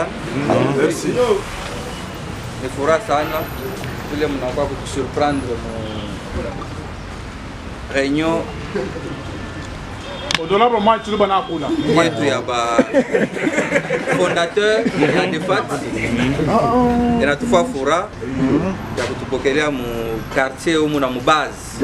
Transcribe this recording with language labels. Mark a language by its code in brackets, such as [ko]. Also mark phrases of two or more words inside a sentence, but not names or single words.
[fr] Merci. [sw] Me fura sana. Vile mnakuwa kutusurprendre réunion yetu ya ba fondateur ya DEFAT inatufa fura ya kutupokelea mu [fr] quartier ou [sw] na mu base.